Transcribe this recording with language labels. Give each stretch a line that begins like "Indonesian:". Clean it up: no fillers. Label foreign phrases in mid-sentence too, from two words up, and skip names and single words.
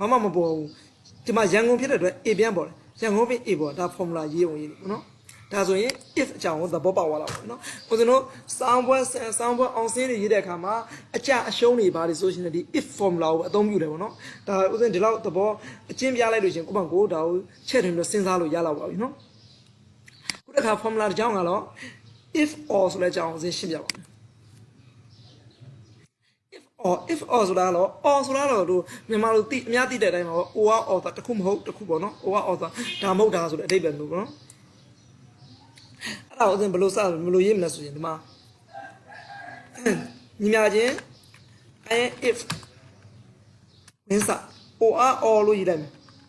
Burmese: မှမပေါ်ဘူးဒီမှာရန်ကုန်ဖြစ်တဲ့အတွက် A ပြန်ပေါ်တယ်ရန်ကုန်ဖြစ် A ပေါ်ဒါ formula ရေးအောင်ရေးနော်ဒါဆိုရင် if အကြောင်းကိုသဘောပေါက်သွားတာပေါ့နော်ဦးဇင်းတို့စောင်းပွဲအောင်စင်းတွေရေးတဲ့အခါမှာအကျအရှုံးတွေဘာတွေဆိုရှင်ဒီ
English: if formula
Burmese: ကိုအသုံးပြုတယ်ပေါ့နော်ဒါဦးဇင်းဒီလောက်သဘောအကျဉ်းပြလိုက်လို့ရှင်ကိုယ့်ဘက်ကိုဒါကိုချက်တင်ပြီးစဉ်းစားလို့ရလောက်ပါပြီနော်ခုတစ်ခါ formula တစ်ကြောင်းကတော့
English: if or
Burmese: ဆိုတဲ့အကြောင်းကိုဦးဇင်းရှင်းပြပါမယ်
English: if or
Burmese: ဆိုတာတော့တို့မြန်မာလိုအများသိတဲ့အတိုင်းပါပေါ့ or ဆိုတာတစ်ခုမဟုတ်တစ်ခုပေါ့နော် or ဆိုတာဒါမဟုတ်တာဆိုတဲ့အဓိပ္ပာယ်မျိုးပေါ့နော်အဲ့ဒါဦးဇင်းဘယ်လိုရေးမလဲဆိုရင်ဒီမှာညီမချင်း if ဝင်းစ or လို့ရေးလိုက်မယ်